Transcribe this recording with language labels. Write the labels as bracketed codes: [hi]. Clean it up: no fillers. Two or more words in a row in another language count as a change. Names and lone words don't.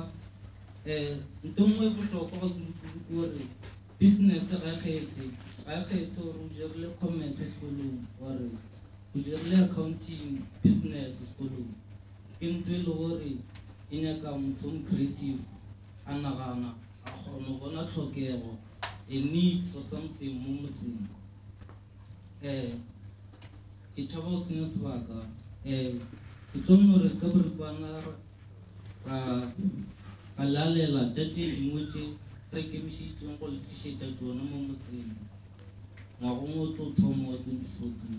[nso] Nto nngwe e bohlokwa ga kudu gore business ga e kgethe gore o dirile commerce sekolong gore o dirile accounting business sekolong ke ntho e le gore e nyaka motho creative a nagana a kgona go bona tlhokego [en] a need for something [nso] mo motseng. Ke thaba go senya sebaka ke tlo gore ka boripana ra lalela tša tše dingwe tše re ikemišeditseng go le tlišetša tsona mo motseng ngwagong o tlo thoma wa 2014.